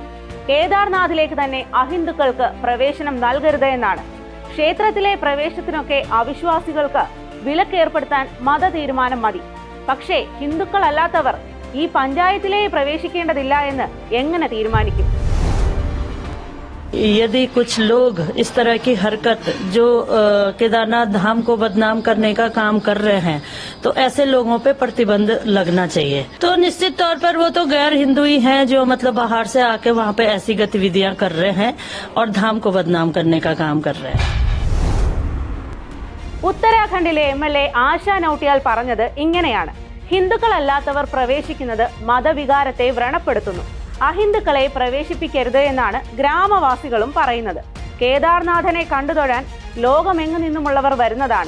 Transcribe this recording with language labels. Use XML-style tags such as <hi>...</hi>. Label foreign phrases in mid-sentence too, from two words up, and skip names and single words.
<ml>കേദാർനാഥിലേക്ക് തന്നെ അഹിന്ദുക്കൾക്ക് പ്രവേശനം നൽകരുത് എന്നാണ്. ക്ഷേത്രത്തിലെ പ്രവേശനത്തിനൊക്കെ അവിശ്വാസികൾക്ക് വിലക്കേർപ്പെടുത്താൻ മത തീരുമാനം മതി. പക്ഷേ ഹിന്ദുക്കളല്ലാത്തവർ ഈ പഞ്ചായത്തിലെ പ്രവേശിക്കേണ്ടതില്ല എന്ന് എങ്ങനെ തീരുമാനിക്കും?</ml> <hi>यदि कुछ लोग इस तरह की हरकत जो केदारनाथ धाम को बदनाम करने का काम कर रहे हैं तो ऐसे लोगों पे प्रतिबंध लगना चाहिए। तो निश्चित तौर पर वो तो गैर हिंदू ही हैं जो मतलब बाहर से आके वहाँ पे ऐसी गतिविधियां कर रहे हैं और धाम को बदनाम करने का काम कर रहे हैं.</hi> <ml>ഉത്തരാഖണ്ഡിലെ MLA ആശാ നൗട്ടിയാൽ പറഞ്ഞത് ഇങ്ങനെയാണ്: ഹിന്ദുക്കളല്ലാത്തവർ പ്രവേശിക്കുന്നത് മതവികാരത്തെ വ്രണപ്പെടുത്തുന്നു. അഹിന്ദുക്കളെ പ്രവേശിപ്പിക്കരുത് എന്നാണ് ഗ്രാമവാസികളും പറയുന്നത്. കേദാർനാഥനെ കണ്ടുതൊഴാൻ ലോകമെങ്ങു നിന്നുമുള്ളവർ വരുന്നതാണ്.</ml>